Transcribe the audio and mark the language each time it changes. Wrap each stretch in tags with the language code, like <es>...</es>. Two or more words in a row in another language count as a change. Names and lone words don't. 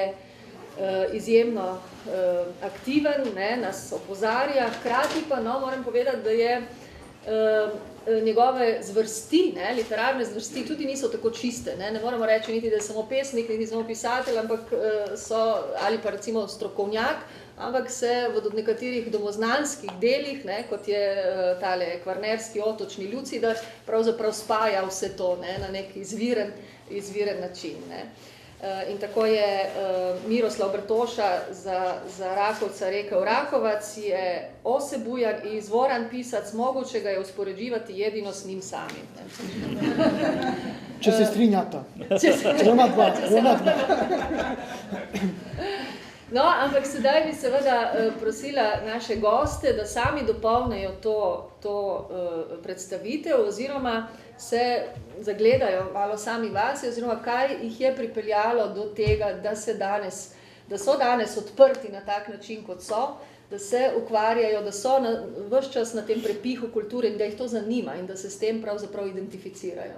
<sl>izjemno aktiven, ne, nas opozarja, hkrati pa, no, moram povedati, da je njegove zvrsti, ne, literarne zvrsti tudi niso tako čiste, ne moramo reči niti, da je samo pesnik, niti samo pisatelj, ampak so, ali pa recimo strokovnjak, ampak se v nekaterih domoznanskih delih, ne, kot je tale kvarnerski otočni Lucidar, pravzaprav spaja vse to, ne, na nek izviren način, ne. In tako je Miroslav Brtoša za Rakovca rekel,</sl> <hr>Rakovac je osebujan i izvoran pisac, moguće ga je uspoređivati jedino s njim samim.</hr> <sl>Če se strinjata. Ona dva. No, ampak sedaj bi seveda prosila naše goste, da sami dopolnejo to predstavitev oziroma se zagledajo malo sami vase, oziroma kaj jih je pripeljalo do tega, da so danes odprti na tak način, kot so, da se ukvarjajo, da so ves čas na tem prepihu kulture in da jih to zanima in da se s tem pravzaprav identificirajo.</sl>